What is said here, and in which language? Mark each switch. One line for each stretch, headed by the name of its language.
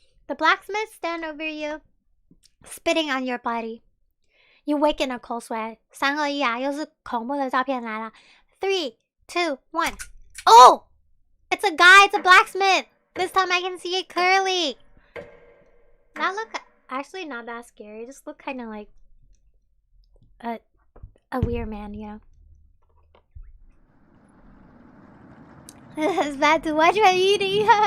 English: The blacksmith stands over you, spitting on your body. You wake in a cold sweat.
Chinese: 3、2、1啊，又是恐怖的照片来了。
English: 3、2、1. Oh! It's a guy. It's a blacksmith. This time I can see it clearly. That look actually not that scary. It just look kind of like a weird man, you know. It's bad to watch my eating.